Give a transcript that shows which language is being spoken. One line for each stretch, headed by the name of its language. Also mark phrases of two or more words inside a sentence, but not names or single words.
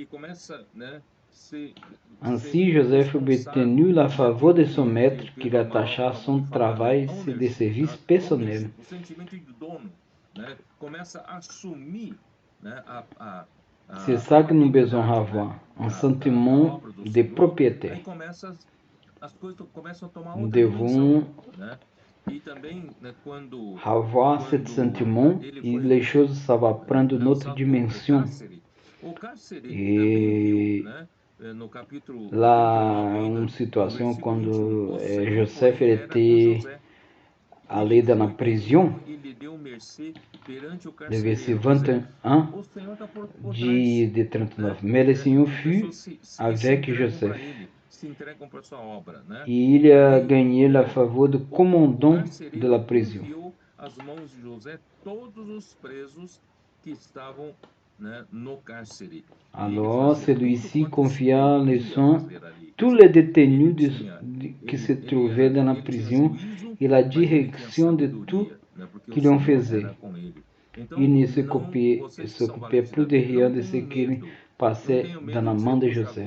French: Ainsi, Joseph obtenu la faveur de son maître qui l'attacha à son travail de service personnel. C'est ça que nous devons avoir, un sentiment de propriété. Nous devons
Portuguese: E também, né, quando
French: avoir cet sentiment e les choses ça va prendre une autre dimension.
Portuguese: E lá, uma situação quando
French: Joseph était allé dans la prison, le verset 21 de 39. Mais le Senhor fut avec Joseph. E il a gagné la faveur du commandant de la prison.
Portuguese: Às mãos de José todos os presos que estavam, né, no cárcere.
French: Alors celui-ci confia les soins tous les détenus qui se trouvaient dans la prison et la direction de tout que l'on faisait. Il ne s'occupait plus de rien de ce qui passait dans la main de Joseph.